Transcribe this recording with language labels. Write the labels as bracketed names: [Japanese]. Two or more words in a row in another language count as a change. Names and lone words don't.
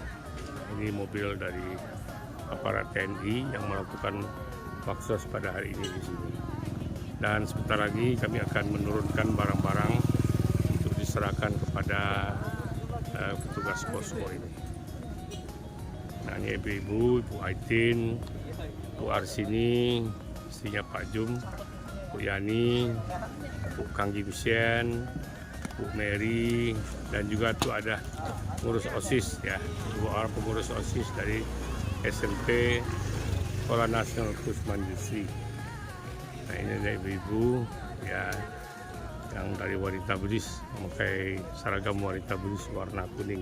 [Indonesian] Ini mobil dari aparat TNI yang melakukan baksos pada hari ini di sini. Dan sebentar lagi kami akan menurunkan barang-barang untuk diserahkan kepada petugas posko ini. Nah, ini ibu-ibu, Ibu Aitin, Bu Arsini, istrinya Pak Jum, Bu Yani, Bu Kang Gimsien, Bu Mary, dan juga tuh ada pengurus OSIS ya, 2 orang pengurus OSIS dari SMP Sekolah Nasional Kusman Yusri. Nah, ini ada ibu-ibu ya, yang dari wanita Buddhis, memakai seragam wanita Buddhis warna kuning.